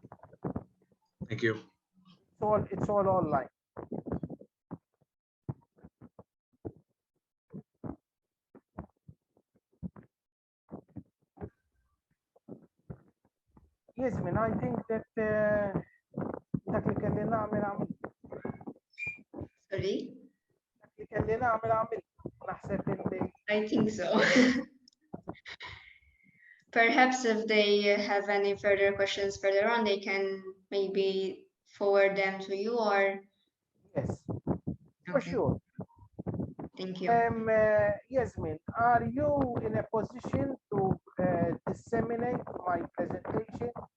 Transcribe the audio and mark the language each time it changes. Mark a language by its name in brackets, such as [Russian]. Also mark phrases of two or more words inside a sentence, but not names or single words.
[English] Thank you. It's all online. Yes, man, I think that [Maltese] dak li kelli nagħmel għamil. [English] Sorry? [Maltese] Dak li kelli nagħmel għamil. Naħseb illi [English] I think so. Perhaps if they have any further questions further on, they can maybe forward them to you or... yes, for Okay, sure. thank you. Yasmin, are you in a position to disseminate my presentation?